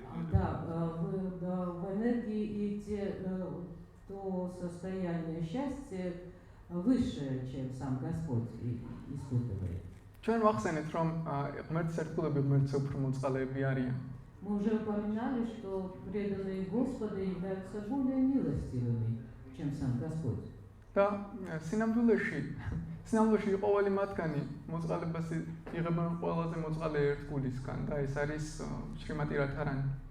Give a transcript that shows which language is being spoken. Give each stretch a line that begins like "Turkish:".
Russian: Да, в энергии и то состояние счастья высшее, чем сам Господь испытывает.
Georgian: ჩვენ ვახსენეთ, რომ ღმერთის ერთგულები ღმერთზე უფრო მოწყალეები არიან.
Russian: Мы уже упоминали, что преданные Господа являются более милостивыми, чем сам Господь.
Georgian: და სინამდვილეში ყოველი მათგანი მოწყალებას იღებენ ყველაზე მოწყალე ერთგულისგან და ეს არის შრიმატი რათარანი.